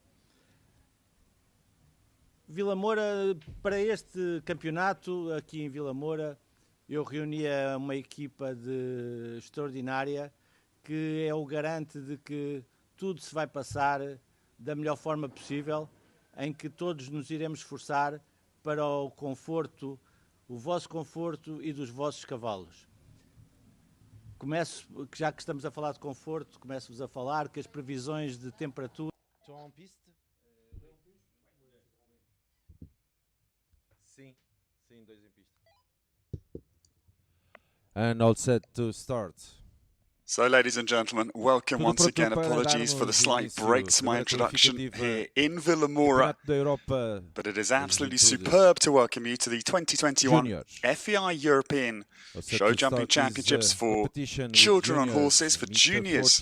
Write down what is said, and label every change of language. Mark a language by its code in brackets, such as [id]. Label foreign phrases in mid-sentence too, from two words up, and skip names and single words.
[pt] Vilamoura, para este campeonato, aqui em Vilamoura, eu reunia uma equipa extraordinária que é o garante de que tudo se vai passar da melhor forma possível, em que todos nos iremos esforçar para o conforto, o vosso conforto e dos vossos cavalos. Já que estamos a falar de conforto, começo-vos a falar que as previsões de temperatura... Estão [fr] en piste? [pt] Sim, 2 em pista. [en] And all set to start. So, ladies and gentlemen, welcome once again. Apologies for the slight break to my introduction here in Vilamoura, but it is absolutely superb to welcome you to the 2021 FEI European Show Jumping Championships for children on horses, for juniors.